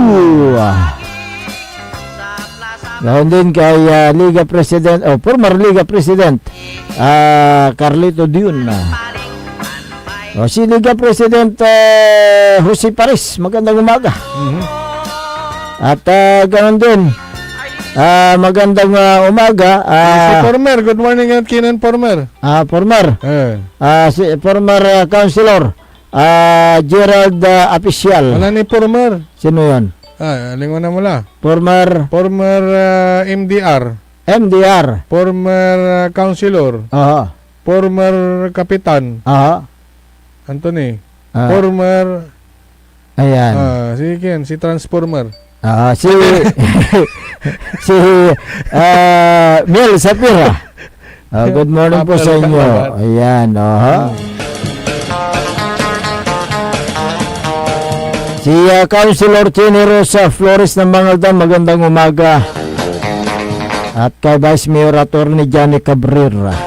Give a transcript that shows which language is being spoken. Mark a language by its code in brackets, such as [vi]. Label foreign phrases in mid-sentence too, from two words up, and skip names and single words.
[tl] Ganoon din kay Liga President, former Liga President, Carlito Dion. Si Liga President Jose Paris, magandang umaga. At ganoon din, magandang umaga. Si Former, [en] good morning [tl] at Kinan Former. Former. Si former Councilor, Gerald Apicial. Wala ni Former. Sino yan? Lingon na mula. Former MDR. Former Councilor. Former Kapitan. Anthony. Former. Ayan. Si Transformer. Si Mel Sapira. [en] Good morning [tl] po sa inyo. Ayan. Si Councilor Chini Rosa Flores ng Mangaldan, magandang umaga. At kay Vice Mayor Atty. Johnny Cabrera.